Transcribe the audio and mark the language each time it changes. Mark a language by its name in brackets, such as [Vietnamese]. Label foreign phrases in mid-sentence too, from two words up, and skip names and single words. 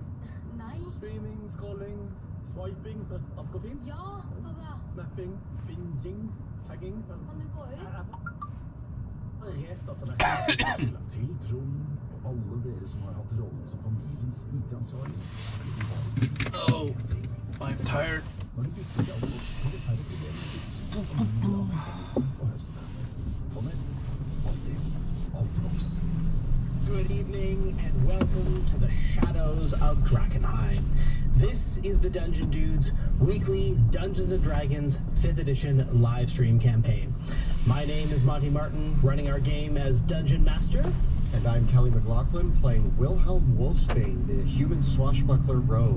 [Norwegian] Nei. [English] Streaming, scrolling, swiping, [Norwegian] alt går fint? Ja, pappa. [English] Snapping, binging, tagging. [Norwegian] Kan du gå ut? Restarter det. Til Trond og alle dere som har hatt rollen som familiens IT-ansvarlig. [English] Oh, I'm tired. [Norwegian] Når du bytter til alle oss, får du færre problemer med tips. Og høste. På nett. Alltid boks. [English] Good evening and welcome to the Shadows of Drakenheim. This is the Dungeon Dudes weekly Dungeons & Dragons 5th edition live stream campaign. My name is Monty Martin, running our game as Dungeon Master. And I'm Kelly McLaughlin, playing Wilhelm Wolfsbane, the human swashbuckler rogue.